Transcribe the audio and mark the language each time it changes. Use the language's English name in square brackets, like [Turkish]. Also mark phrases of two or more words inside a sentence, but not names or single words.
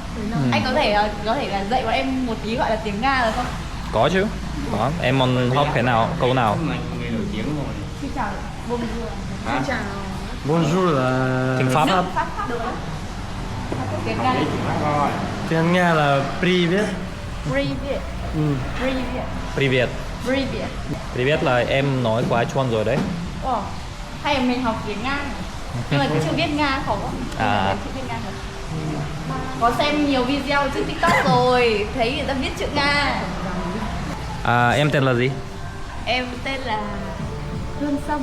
[Vietnamese] Anh có thể là dạy bọn em một tí gọi là tiếng Nga được không? Có chứ. Đó, em muốn học cái nào, câu nào? Xin chào. Bonjour. Xin chào. Bonjour là Tiếng Pháp. Pháp được. Tiếng Nga. Tiếng Nga là Privet. [Russian] Привет. Привет. Привет. Privet. [Vietnamese] Привет là em nói quá chuẩn rồi đấy. Ồ, hay là mình học tiếng Nga nhưng mà chưa biết Nga khó. Chưa biết Nga khó. Có xem nhiều video trên TikTok rồi, thấy người ta viết chữ Nga. Em tên là gì? Em tên là Hương Sâm.